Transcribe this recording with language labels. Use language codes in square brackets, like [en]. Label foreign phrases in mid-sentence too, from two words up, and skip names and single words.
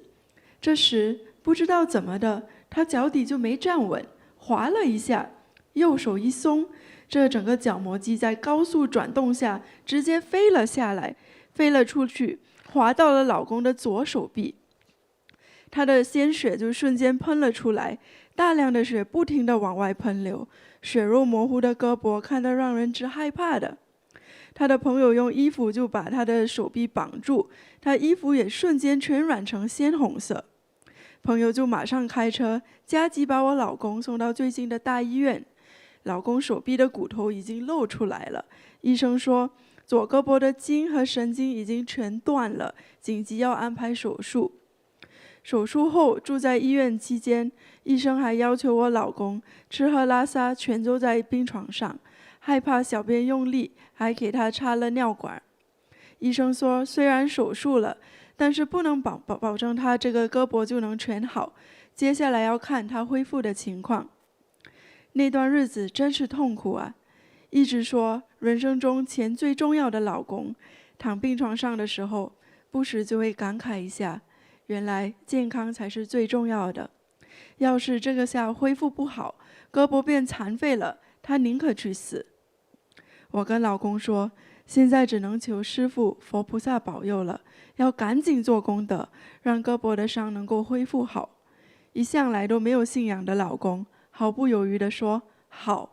[zh] 這時不知道怎麼的，他腳底就沒站穩，滑了一下，右手一鬆，這整個角磨機在高速轉動下直接飛了下來，飛了出去，滑到了老公的左手臂。他的鮮血就瞬間噴了出來，大量的血不停地往外噴流，血肉模糊的胳膊看得讓人直害怕的。他的朋友用衣服就把他的手臂綁住，他衣服也瞬間全染成鮮紅色。朋友就馬上開車加急把我老公送到最近的大醫院。老公手臂的骨頭已經露出來了，醫生說左胳膊的筋和神經已經全斷了，緊急要安排手術。手術後住在醫院期間，醫生還要求我老公吃喝拉撒全都在病床上，害怕小便用力，還給他插了尿管。醫生說雖然手術了，但是不能保證他這個胳膊就能全好，接下來要看他恢復的情況。那段日子真是痛苦啊，一直說人生中錢最重要的老公，躺病床上的時候不時就會感慨一下，原來健康才是最重要的。要是這個下恢復不好，胳膊變殘廢了，他寧可去死。我跟老公說，現在只能求師父佛菩薩保佑了，要趕緊做功德，讓胳膊的傷能夠恢復好。一向來都沒有信仰的老公毫不猶豫地說好。